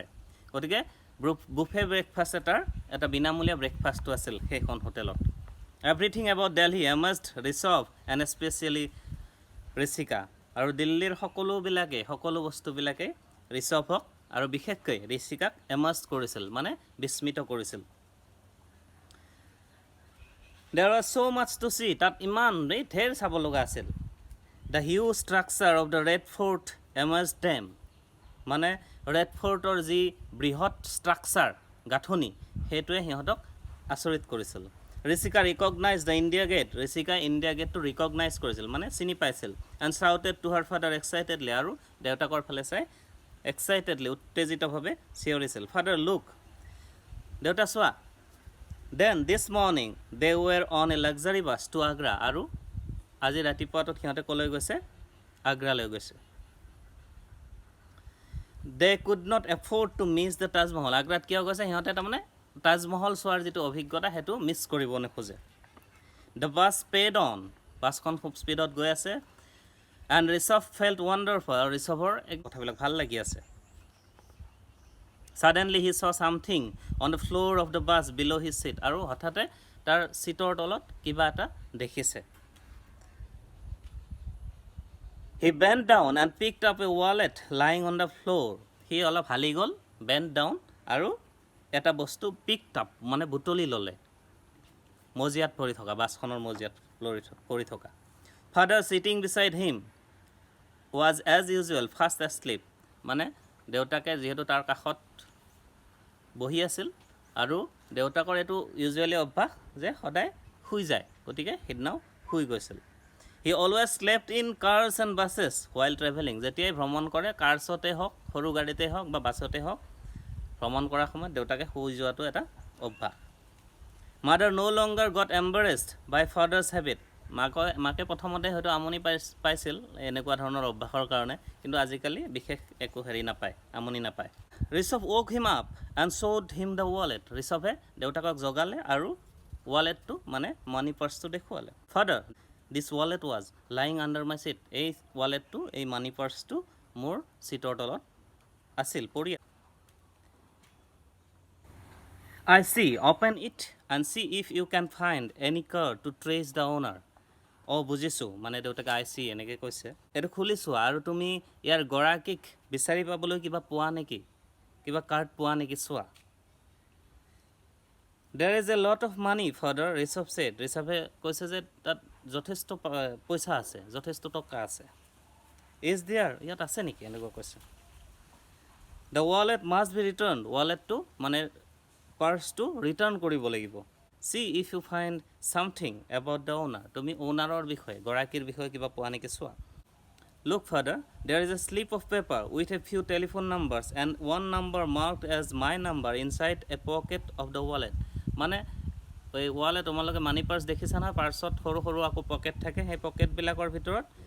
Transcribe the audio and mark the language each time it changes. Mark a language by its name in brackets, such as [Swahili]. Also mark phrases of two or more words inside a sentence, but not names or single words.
[Assamese] গতিকে [English] buffet breakfast [Assamese] এটা বিনামূলীয়া ব্ৰেকফাষ্টটো আছিল সেইখন হোটেলত। [English] everything about Delhi amazed Rishabh and specially Rishika. [Assamese] আৰু দিল্লীৰ সকলো বস্তুবিলাকেই ঋষভক আৰু বিশেষকৈ ঋষিকাক এমাষ্ট কৰিছিল মানে বিস্মিত কৰিছিল [English] There was so much to see [Assamese] তাত ইমান ঢেৰ চাব লগা আছিল [English] The huge structure of the Red Fort amazed them [Assamese] মানে ৰেড ফৰ্টৰ যি বৃহৎ ষ্ট্ৰাকচাৰ গাঁথনি সেইটোৱে সিহঁতক আচৰিত কৰিছিল ঋষিকা [English] recognise the India Gate [Assamese] ঋষিকা ইণ্ডিয়া গেটটো ৰিকগনাইজ কৰিছিল মানে চিনি পাইছিল [English] and shouted to her father excitedly [Assamese] আৰু দেউতাকৰ ফালে চাই এক্সাইটেডলি উত্তেজিতভাৱে চিঞৰিছিল [English] father look [Assamese] দেউতা চোৱা [English] then this morning they were on a luxury bus to Agra [Assamese] আৰু আজি ৰাতিপুৱাটোত সিহঁতে ক'লৈ গৈছে আগ্ৰালৈ গৈছে [English] They could not afford to miss the Taj Mahal. [Assamese] আগ্ৰাত কিয় গৈছে সিহঁতে তাৰমানে তাজমহল চোৱাৰ যিটো অভিজ্ঞতা সেইটো মিছ কৰিব নোখোজে [English] The bus sped on [Assamese] বাছখন খুব স্পীডত গৈ আছে [English] and ঋষভ felt wonderful [Assamese] আৰু ঋষভৰ এই কথাবিলাক ভাল লাগি আছে [English] Suddenly he saw something on the floor of the bus below his seat [Assamese] আৰু হঠাতে তাৰ সিটৰ তলত কিবা এটা দেখিছে [English] He bent down and picked up a wallet lying on the floor. [Assamese] He অলপ হালি গ'ল [English] bent down [Assamese] আৰু এটা বস্তু [English] picked up [Assamese] মানে বুটলি ল'লে মজিয়াত পৰি থকা বাছখনৰ মজিয়াত পৰি থকা [English] Father sitting beside him was as usual fast asleep [Assamese] মানে দেউতাকে যিহেতু তাৰ কাষত বহি আছিল আৰু দেউতাকৰ এইটো ইউজুৱেলি অভ্যাস যে সদায় শুই যায় গতিকে সিদিনাও শুই গৈছিল [English] He always slept in cars and buses while traveling. [Assamese] যেতিয়াই ভ্ৰমণ কৰে কাৰ্ছতে হওক সৰু গাড়ীতে হওক বা বাছতে হওক ভ্ৰমণ কৰাৰ সময়ত দেউতাকে শুই যোৱাটো এটা অভ্যাস [English] Mother no longer got embarrassed by father's habit. [Assamese] মাকে প্ৰথমতে হয়তো আমনি পাইছিল এনেকুৱা ধৰণৰ অভ্যাসৰ কাৰণে কিন্তু আজিকালি বিশেষ একো হেৰি নাপায় আমনি নাপায় ঋষভ [English] woke him up and showed him the wallet. [Assamese] ঋষভে দেউতাকক জগালে আৰু ৱালেটটো মানে [English] money purse [Assamese] দেখুৱালে [English] Father This wallet was lying under my seat. [Assamese] এই ৱালেটটো এই [English] money purse [Assamese] মোৰ সিটৰ তলত আছিল পৰি [English] I see open it and see if you can find any card to trace the owner. [Assamese] বুজিছোঁ মানে দেউতাকে [English] I see [Assamese] এনেকৈ কৈছে এইটো খুলিছোঁ আৰু তুমি ইয়াৰ গৰাকীক বিচাৰি পাবলৈ কিবা পোৱা নেকি কিবা কাৰ্ড পোৱা নেকি চোৱা [English] There is a lot of money father [Assamese] ঋষভ said ঋষভে কৈছে যে তাত যথেষ্ট পইচা আছে যথেষ্ট টকা আছে [English] Is there [Assamese] ইয়াত আছে নেকি এনেকুৱা কৈছে [English] The wallet must be returned [Assamese] walletটো মানে পাৰ্চটো ৰিটাৰ্ণ কৰিব লাগিব [English] See if you find something about the owner [Assamese] তুমি ওনাৰৰ বিষয়ে গৰাকীৰ বিষয়ে কিবা পোৱা নেকি চোৱা [English] Look father there is a slip of paper with a few telephone numbers and one number marked as my number inside a pocket of the wallet [Assamese] মানে এই ৱালেট তোমালোকে [English] money purse [Assamese] দেখিছা না পাৰ্চত সৰু সৰু আকৌ পকেট থাকে সেই পকেটবিলাকৰ ভিতৰত